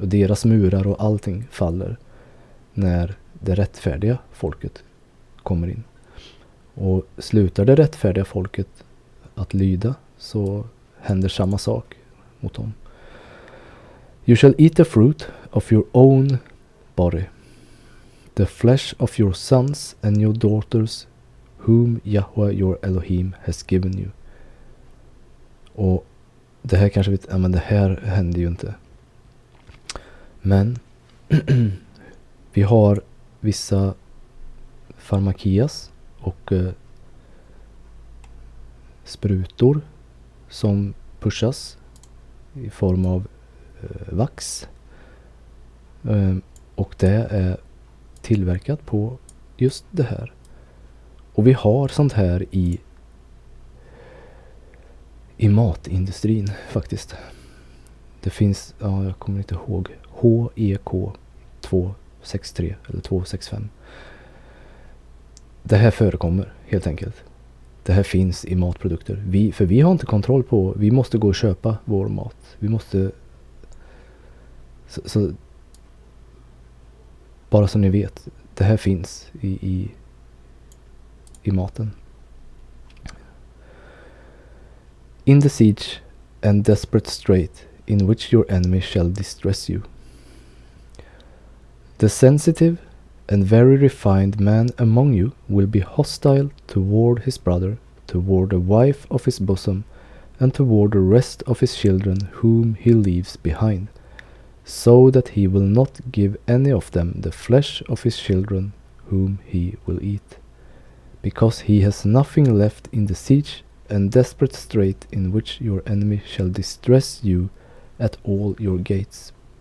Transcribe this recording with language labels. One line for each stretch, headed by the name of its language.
Swedish: Och deras murar och allting faller när det rättfärdiga folket kommer in. Och slutar det rättfärdiga folket att lyda, så händer samma sak mot dem.
English: You shall eat the fruit of your own body, the flesh of your sons and your daughters, whom Yahweh your Elohim has given you.
Swedish: Och det här kanske men det här händer ju inte. Men vi har vissa farmakias och sprutor som pushas i form av vax. Och det är tillverkat på just det här. Och vi har sånt här i matindustrin faktiskt. Det finns, jag kommer inte ihåg, HEK 263 eller 265. Det här förekommer helt enkelt. Det här finns i matprodukter. För vi har inte kontroll på, vi måste gå och köpa vår mat. Vi måste, så bara så ni vet, det här finns i maten.
English: In the siege and desperate strait in which your enemy shall distress you. The sensitive and very refined man among you will be hostile toward his brother, toward the wife of his bosom, and toward the rest of his children whom he leaves behind, so that he will not give any of them the flesh of his children whom he will eat, because he has nothing left in the siege and desperate strait in which your enemy shall distress you at all your gates.